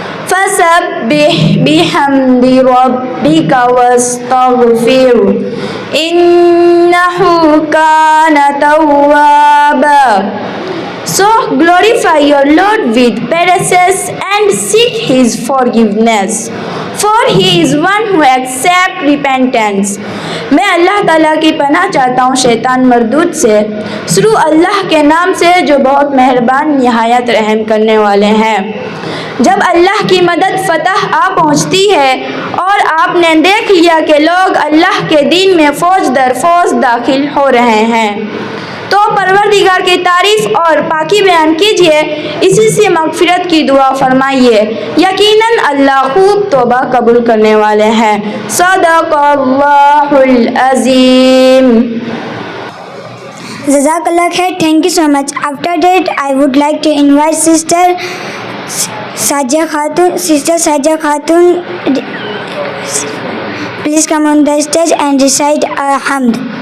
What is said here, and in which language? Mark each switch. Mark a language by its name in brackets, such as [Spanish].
[Arabic] فَسَبِّحْ بِحَمْدِ رَبِّكَ وَاسْتَغْفِرْهُ إِنَّهُ كَانَ تَوَّابًا. [English] So glorify your Lord with praises and seek His forgiveness, for He is one who accepts repentance. [Urdu] میں اللہ تعالیٰ کی پناہ چاہتا ہوں شیطان مردود سے، شروع اللہ کے نام سے جو بہت مہربان نہایت رحم کرنے والے ہیں۔ جب اللہ کی مدد فتح آ پہنچتی ہے اور آپ نے دیکھ لیا کہ لوگ اللہ کے دین میں فوج در فوج داخل ہو رہے ہیں، تو پروردگار کی تعریف اور پاکی بیان کیجئے، اسی سے مغفرت کی دعا فرمائیے، یقیناً اللہ خوب توبہ قبول کرنے والے ہیں۔ [Arabic] صدق اللہ العظیم۔ جزاک اللہ خیر. [English] Thank you so much. After that, I would like to invite Sister Sajia Khatun. Please come on the stage and recite Hamd.